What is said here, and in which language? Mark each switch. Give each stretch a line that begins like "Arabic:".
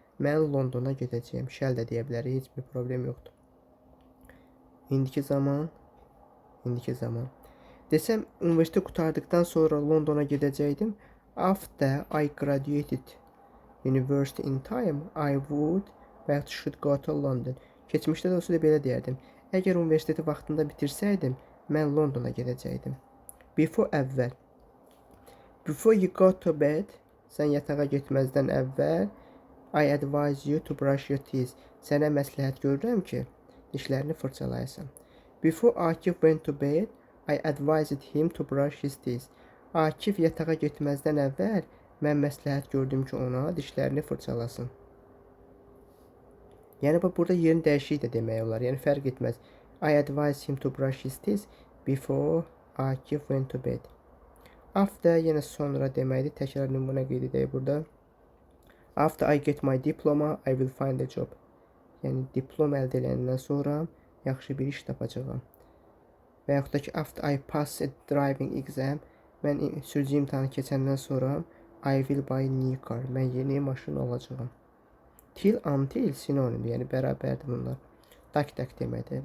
Azerbaijani: Mən Londona gedəcəyim. Shall də deyə bilərik, heç bir problem yoxdur. İndiki zaman. Desəm, universiteti qurtardıqdan sonra Londona gedəcəkdim.
English: After I graduated university in time, I would but should go to London.
Azerbaijani: Keçmişdə də olsa da belə deyərdim. Əgər universiteti vaxtında bitirsəydim, mən Londona gedəcəkdim. Before, əvvəl.
English: Before you go to bed,
Azerbaijani: sən yatağa getməzdən əvvəl,
English: I advise you to brush your teeth.
Azerbaijani: Sənə məsləhət görürəm ki, dişlərini fırçalayasan.
English: Before Akif went to bed, I advised him to brush his teeth.
Azerbaijani: Akif yatağa getməzdən əvvəl, mən məsləhət gördüm ki, ona dişlərini fırçalasın. Yəni, burada yerin dəyişik də demək olar. Yəni, fərq etməz.
English: I advised him to brush his teeth before Akif went to bed.
Azerbaijani: After yenə sonra deməkdir. Təkrar nümunə qeyd edək burada.
English: After I get my diploma, I will find a job.
Azerbaijani: Yəni, diplom əldə edəndən sonra yaxşı bir iş tapacağam. Və yaxud da ki,
English: after I pass a driving exam,
Azerbaijani: mən sürücü imtahanı keçəndən sonra
English: I will buy a new car.
Azerbaijani: Mən yeni maşın alacağam. Till, until sinonimdir, yəni bərabərdir bunlar. Tak deməkdir.